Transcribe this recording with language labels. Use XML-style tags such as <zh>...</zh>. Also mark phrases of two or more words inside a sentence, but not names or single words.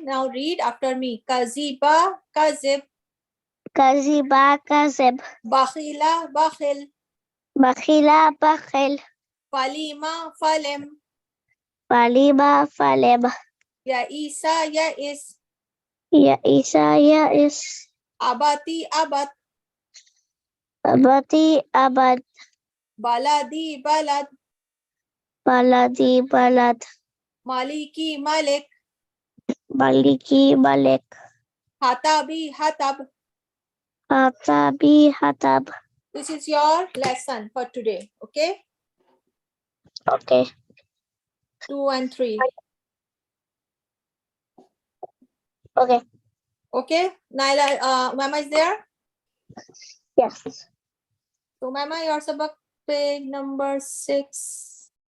<en>Now read after me.</en> <ar>كاذبِ كاذب. كاذبِ. كاذب. بخيلِ بخيل. بخيلِ. بخيل. فالمِ فالم. فالمِ. فالم. يائسِ يائس. يائسِ. يائس. عبثِ عبث. عبثِ. عبث. بلدِ بلد. بلدِ. بلد. مالكِ مالك. مالكِ. مالك. حطبِ حطب. حطبِ. حطب.</ar> <en>This is your lesson for today. Okay? Okay. 2 and 3. Okay. Okay? Naila, Mama is there? Yes. So Mama, your sabak page number 6.</en>